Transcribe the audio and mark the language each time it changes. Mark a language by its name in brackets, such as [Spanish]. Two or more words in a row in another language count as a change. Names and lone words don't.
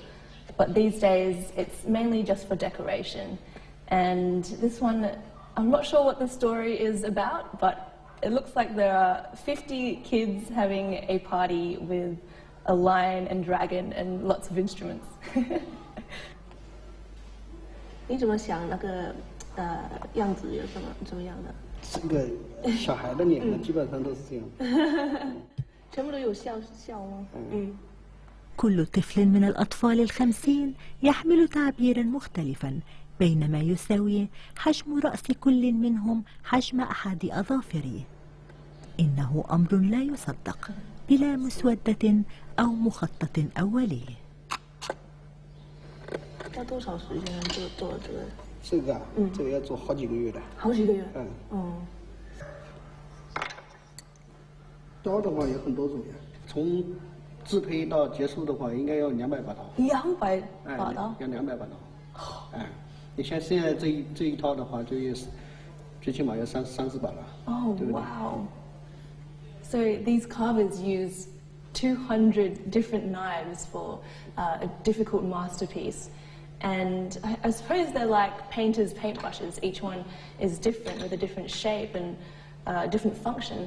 [English] But these days, it's mainly just for decoration. And this one, I'm not sure what the story is about, but it looks like there are 50 kids having a party with a lion and dragon and lots of instruments. [Chinese] 你怎么想那个样子有什么样的？这个小孩的脸基本上都是这样。全部都有笑吗？ [Arabic] كل طفل من الأطفال ال50 يحمل تعبيرا مختلفا، بينما يساوي حجم رأس كل منهم حجم أحد أظافره. إنه أمر لا يصدق، بلا مسودة أو مخطط أولي. [Chinese] 要多少时间做这个？这个要做好几个月的。好几个月。刀的话有很多种呀，从制胚到结束的话，应该要200把刀。 200把刀？要200把刀。你像现在这一套的话，就有最起码要30把了。 [English] Oh wow! So these carvers use 200 different knives for a difficult masterpiece. And I suppose they're like painters' paintbrushes. Each one is different with a different shape and different function.